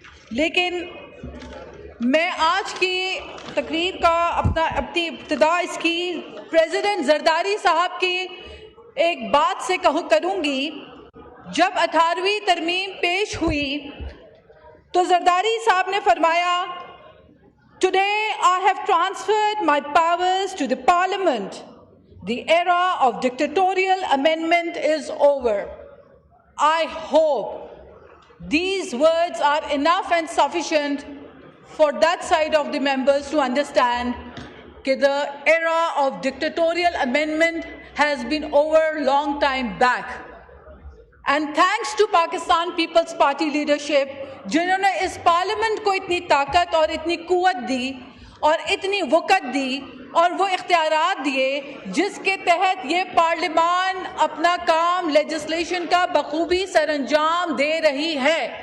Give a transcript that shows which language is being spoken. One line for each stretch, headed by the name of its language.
Urdu: لیکن میں آج کی تقریر کا اپنی ابتدا اس کی پریزیڈنٹ زرداری صاحب کی ایک بات سے کروں گی۔ جب 18ویں ترمیم پیش ہوئی تو زرداری صاحب نے فرمایا،
English: "Today I have transferred my powers to the Parliament. The era of dictatorial amendment is over." I hope these words are enough and sufficient for that side of the members to understand that the era of dictatorial amendment has been over long time back. And thanks to Pakistan People's Party leadership,
Urdu: جنہوں نے اس parliament کو اتنی طاقت اور اتنی قوت دی اور اتنی وقت دی اور وہ اختیارات دیے جس کے تحت یہ پارلیمان اپنا کام لیجسلیشن کا بخوبی سر انجام دے رہی ہے۔